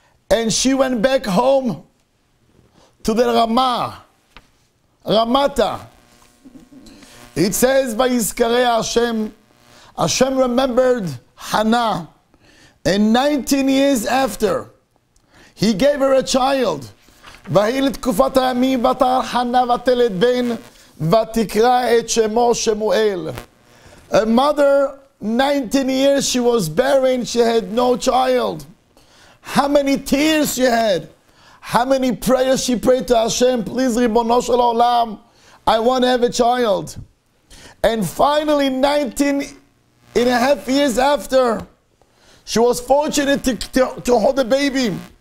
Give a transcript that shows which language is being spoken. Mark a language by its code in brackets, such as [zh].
[en] And she went back home to the Ramata. It says, [he] Vayizkareh Hashem. [en] Hashem remembered Hannah. And 19 years after, He gave her a child. [he] ויהי לתקופת הימים ותער חנה ותלד בן ותקרא את שמו שמואל. [en] A mother, 19 years she was barren, she had no child. How many tears she had. How many prayers she prayed to Hashem. Please, Ribono Shel Olam, I want to have a child. And finally, 19 and a half years after, she was fortunate to hold a baby.